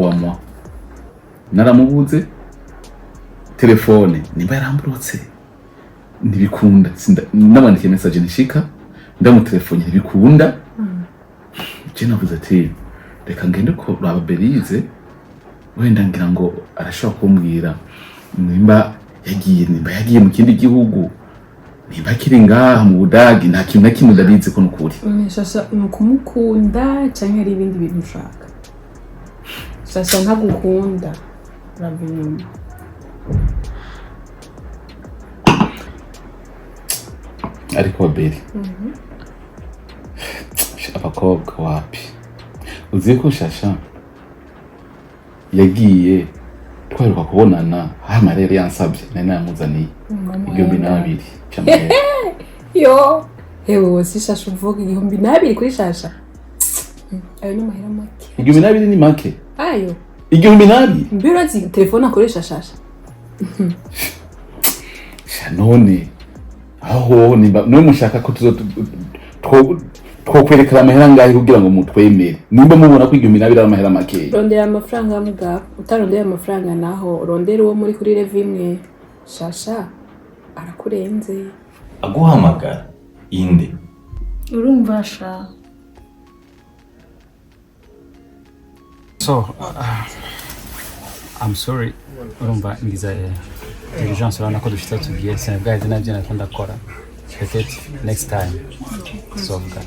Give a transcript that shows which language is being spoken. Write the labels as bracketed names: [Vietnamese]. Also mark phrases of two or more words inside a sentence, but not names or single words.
[Rundi] Wamwa naramubuze telefone nimba yaramburotse ntibikunda ndabandikiye message nishika ndamutelefone ntibikunda je navuze ati reka ngende ko raba Berize wenda ngira ngo arashobora kumbwira nimba yagiye mu kindi gihugu nimba kiri ngaha mu Budagi nta kintu na kimwe ndabizi ko nukuri. Chacha nukumukunda cyangwa ari ibindi bintu ushaka? Chacha ntagukunda urabinyuma. Ariko Beri abakobwa wapi uzi ko Chacha yagiye twaruka kubonana amarere yansabye nari namuzaniye 2,000 cyamwe. Yo hewe wose Chacha uvuga 2,000 kuri Chacha? Ayo ni mahera make. 2,000 ni make? Ayo 2,000? mbira zi telefone akoresha Chacha. None aho nimba no mushaka ko twokwerekana amahera ngahe kugira ngo mutwemere nimba mubona ko 2,000 ari amahera make. Rondera amafaranga mugabo utarondera amafaranga naho rondera uwo muri kuri level imwe. Chacha arakurenze aguhamagara inde Urumva sha. [English] So I'm sorry [Rundi] urumva ngiza urgence urabona ko dushita tugiye sinabwaye nabyo nakunda kora peut-être [English] next time so